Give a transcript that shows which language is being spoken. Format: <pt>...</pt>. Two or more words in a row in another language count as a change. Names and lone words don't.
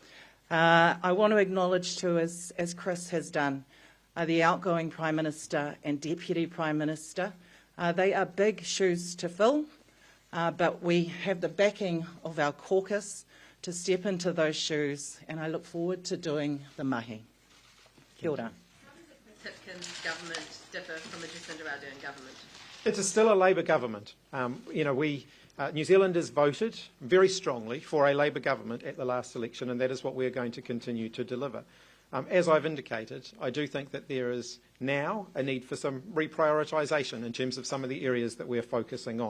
<en>I want to acknowledge too, as Chris has done, the outgoing Prime Minister and Deputy Prime Minister. They are big shoes to fill, but we have the backing of our caucus to step into those shoes, and I look forward to doing the mahi.</en> <mi>Kia ora.</mi> <en>How does the Hipkins government differ from the Jacinda Ardern government? It's still a Labour government. New Zealanders voted very strongly for a Labour government at the last election, and that is what we are going to continue to deliver. As I've indicated, I do think that there is now a need for some reprioritisation in terms of some of the areas that we're focusing on.</en>